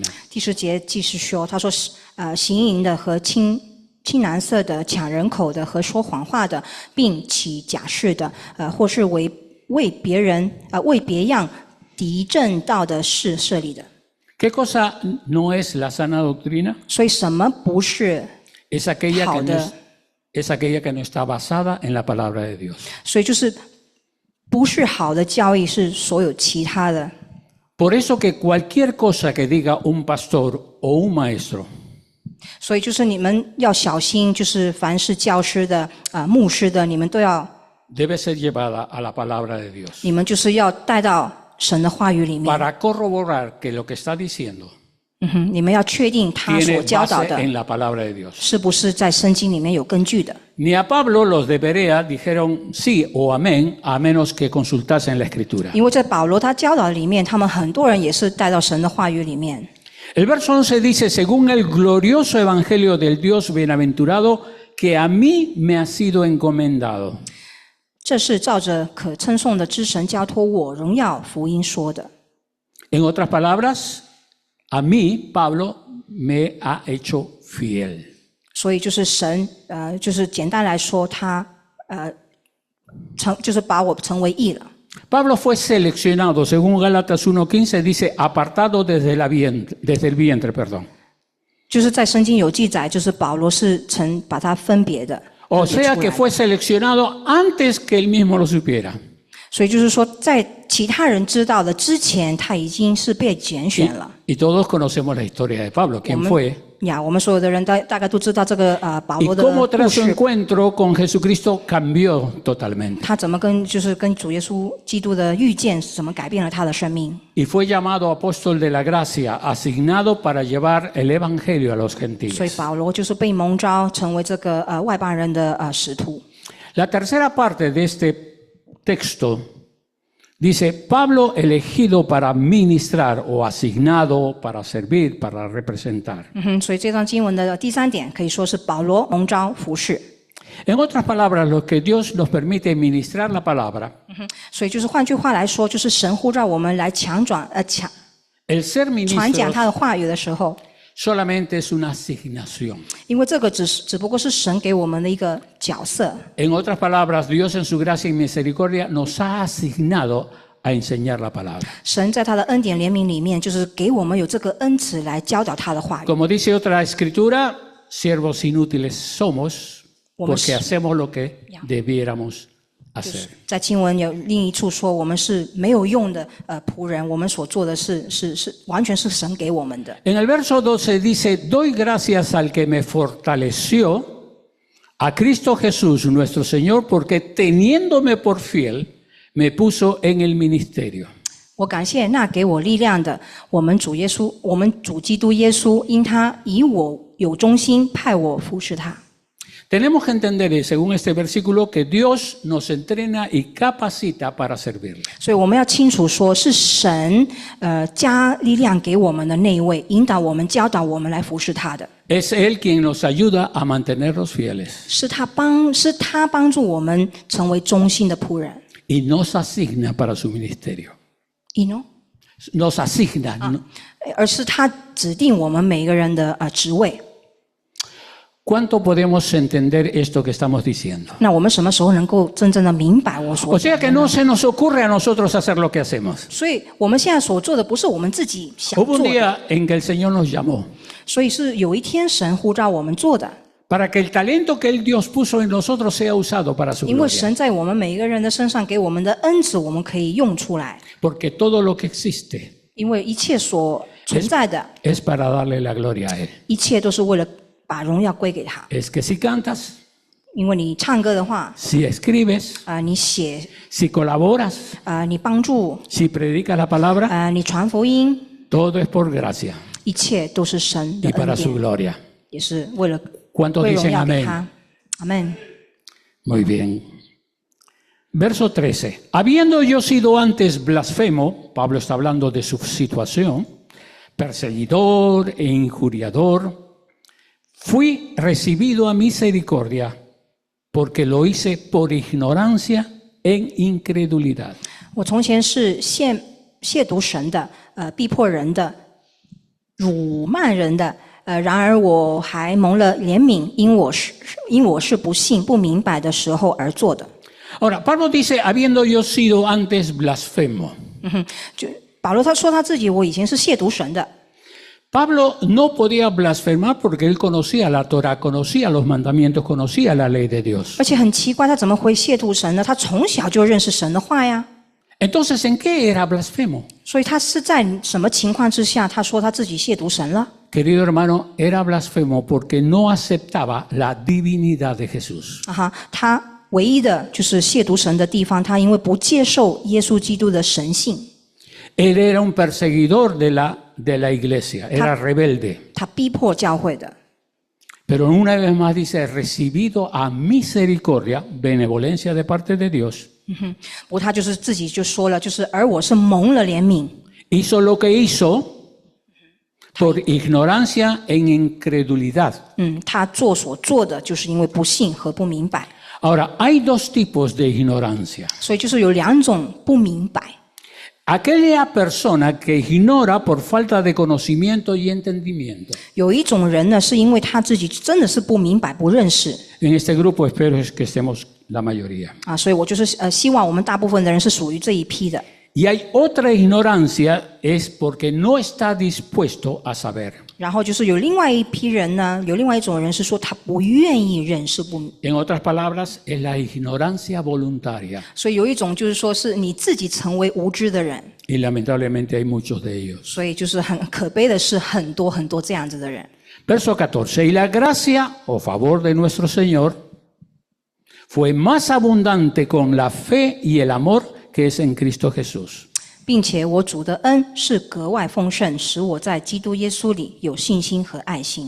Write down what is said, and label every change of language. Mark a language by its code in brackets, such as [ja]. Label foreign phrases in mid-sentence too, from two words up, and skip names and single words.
[zh] 第10节继续说，他说行淫的和青蓝色的、抢人口的和说谎话的，并起假誓的，或是为别人为别样敌正道的事设立的。 [es] ¿Qué cosa no es la sana doctrina? [zh] 所以什么不是 [es] Es aquella [zh] 好 [es] que [zh] 的？ [es] es aquella que no está basada en la palabra de Dios. [zh] 所以就是不是好的教义，是所有其他的。 [es] Por eso que cualquier cosa que diga un pastor o un maestro [zh] 所以就是你们要小心，就是凡是教师的、牧师的，你们都要， [es] debe ser llevada a la palabra de Dios [zh] 你们就是要带到神的话语里面。 [es] para corroborar que lo que está diciendo [zh] 你们要确定他所 [es] tiene [zh] 教导 [es] base [zh] 的 [es] en la palabra de Dios. [zh] 是不是在圣经里面有根据的。 [es] Ni a Pablo los de Berea dijeron sí o amén a menos que consultasen la escritura. [zh] 因为在保罗他教导里面，他们很多人也是带到神的话语里面。 [es] El verso 11 dice, según el glorioso evangelio del Dios bienaventurado que a mí me ha sido encomendado. [zh] 这是照着可称颂的之神交托我荣耀福音说的。 [es] En otras palabras, a mí, Pablo, me ha hecho fiel. [zh] 所以就是神，就是简单来说，他就是把我成为义了。 [es] Pablo fue seleccionado, según Gálatas 1:15, dice, apartado desde el vientre, perdón. [zh] 就是在圣经有记载，就是保罗是曾把他分别的。 [es] O [zh] 分别 [es] sea [zh] 出 [es] que [zh] 来 [es] fue seleccionado antes que él mismo lo supiera. [zh] 所以就是说，在其他人知道的之前，他已经是被拣选了。 [es] Y todos conocemos la historia de Pablo. ¿Quién fue? [zh] 我们所有的人大概都知道这个保 [es] y [zh] 罗的 [es] cómo [zh] 故 [es] tras su [zh] 事， [es] encuentro con Jesucristo cambió totalmente. [zh] 他怎么跟主耶稣基督的遇见，怎么改变了他的生命。 [es] Y fue llamado apóstol de la gracia, asignado para llevar el evangelio a los [zh] 所以 [es] gentiles. [zh] 保罗就是被蒙召成为这个外邦人的使徒。 [es] La tercera parte de este texto dice, Pablo elegido para ministrar o asignado para servir, para representar. [zh] 所以这段经文的第3点可以说是保罗蒙召服侍。 [es] En otras palabras, lo que Dios nos permite ministrar la palabra, [zh] 所以就是换句话来说，就是神呼召我们来传 [es] el ser [zh] 讲 [es] ministro [zh] 他的话语的时候， [es] solamente es una asignación. [zh] 因为这个只不过是神给我们的一个角色。 [es] En otras palabras, Dios en su gracia y misericordia nos ha asignado a enseñar la palabra. [zh] 神在他的恩典怜悯里面，就是给我们有这个恩赐来教导他的话语。 [es] Como dice otra escritura, siervos inútiles somos porque hacemos lo que debiéramos hacer. [zh] 在经文有另一处说，我们是没有用的仆人，我们所做的是完全是神给我们的。 [es] En el verso 12 dice, doy gracias al que me fortaleció, a Cristo Jesús nuestro Señor, porque teniéndome por fiel, me puso en el ministerio. [zh] 我感谢那给我力量的，我们主耶稣，我们主基督耶稣，因他以我有忠心，派我服侍他。 [es] Tenemos que entender, según este versículo, que Dios nos entrena y capacita para servirle. [zh] 所以我们要清楚说，是神加力量给我们的那一位，引导我们、教导我们来服侍他的。 [es] Es Él quien nos ayuda a mantenernos fieles [zh] 是他帮助我们成为忠心的仆人。 [es] y nos asigna para su ministerio. Nos asigna. ¿no? [zh] 而是他指定我们每一个人的职位。 [es] ¿Cuánto podemos entender esto que estamos diciendo? [zh] 那我们什么时候能够真正的明白我所 [es] O [zh] 讲 [es] sea [zh] 的 [es] que [zh] 呢？ [es] no se nos ocurre a nosotros hacer lo que hacemos. [zh] 所以我们现在所做的不是我们自己想 [es] Hubo [zh] 做 [es] un [zh] 的， [es] día en que el Señor nos llamó [zh] 所以是有一天神呼召我们做的。 [es] para que el talento que Dios puso en nosotros sea usado para su [zh] 因为 [es] gloria. [zh] 神在我们每一个人的身上给我们的恩赐，我们可以用出来。 [es] Porque todo lo que existe [zh] 因为一切所存在的， [es] es para darle la gloria a Él. [zh] 一切都是为了把荣耀归给他。 [es] Es que si cantas, [zh] 因为你唱歌的话， [es] si escribes, [zh] 你写， [es] si colaboras, [zh] 你帮助， [es] si predicas la palabra, [zh] 你传福音， [es] todo es por gracia [zh] 一切都是神的 [es] y para [zh] 恩 [es] su [zh] 典， [es] gloria. [zh] 也是为了 [es] ¿Cuántos [zh] 归荣 [es] dicen [zh] 耀给 [es] amén? [zh] 他。阿门。 [es] Muy bien. Verso 13. Habiendo yo sido antes blasfemo, Pablo está hablando de su situación, perseguidor e injuriador, fui recibido a misericordia porque lo hice por ignorancia en incredulidad. [zh] 我从前是亵渎神的，逼迫人的，辱骂人的，然而我还蒙了怜悯，因我是不信不明白的时候而做的。 [es] Ahora, Pablo dice, habiendo yo sido antes blasfemo. [zh] 就保罗他说他自己，我以前是亵渎神的。 [es] Pablo no podía blasfemar porque él conocía la Torah, conocía los mandamientos, conocía la ley de Dios. [zh] 而且很奇怪，他怎么会亵渎神呢？他从小就认识神的话呀。 [es] Entonces, ¿en qué era blasfemo? [zh] 所以他是在什么情况之下，他说他自己亵渎神了？ [es] Querido hermano, era blasfemo porque no aceptaba la divinidad de Jesús. [zh] 他唯一的就是亵渎神的地方，他因为不接受耶稣基督的神性， [es] Él era un perseguidor de la iglesia, era rebelde. [zh] 他逼迫教会的。 [es] Pero una vez más dice, recibido a misericordia, benevolencia de parte de Dios. [zh] 不过他就是自己就说了，就是而我是蒙了怜悯， [es] Hizo lo que hizo por ignorancia en incredulidad. [zh] 他所做的就是因为不信和不明白， [es] Ahora, hay dos tipos de ignorancia. [zh] 所以就是有2种不明白。 [es] Aquella persona que ignora por falta de conocimiento y entendimiento. [zh] 有一种人呢，是因为他自己真的是不明白、不认识 [es] En este grupo espero que estemos la mayoría. [zh] 所以我就是希望我们大部分的人是属于这一批的。 [es] Y hay otra ignorancia, es porque no está dispuesto a saber. [zh] 然后就是有另外一批人呢，有另外一种人是说他不愿意认识不， [es] En otras palabras, es la ignorancia voluntaria. [zh] 所以有一种就是说是你自己成为无知的人， [es] Y lamentablemente hay muchos de ellos. [zh] 所以就是很可悲的是很多这样子的人。 [es] Verso 14. Y la gracia o favor de nuestro Señor fue más abundante con la fe y el amor que es en Cristo Jesús. [zh] 并且我主的恩是格外丰盛，使我在基督耶稣里有信心和爱心。